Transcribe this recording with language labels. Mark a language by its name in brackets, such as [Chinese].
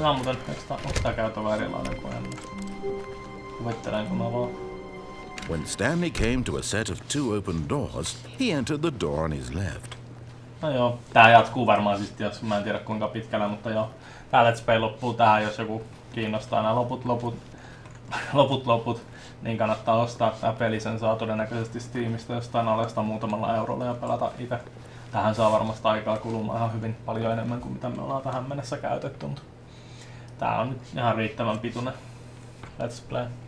[Finnish] Mä muuten, onko tää käytävä erilainen kuin ennen? Kuvittelen kun avaa. [English] When Stanley came to a set of 2 open doors, he entered the door on his left. [Finnish] No joo, tää jatkuu varmaan siis, jos mä en tiedä kuinka pitkällä, mutta joo. Tää Let's Play loppuu tähän, jos joku kiinnostaa nämä loput, niin kannattaa ostaa tää peli. Sen saa todennäköisesti Steamista jostain alesta muutamalla eurolla ja pelata itse. Tähän saa varmasti aikaa kulumaan ihan hyvin paljon enemmän kuin mitä me ollaan tähän mennessä käytetty, mutta tää on nyt ihan riittävän pituinen Let's Play.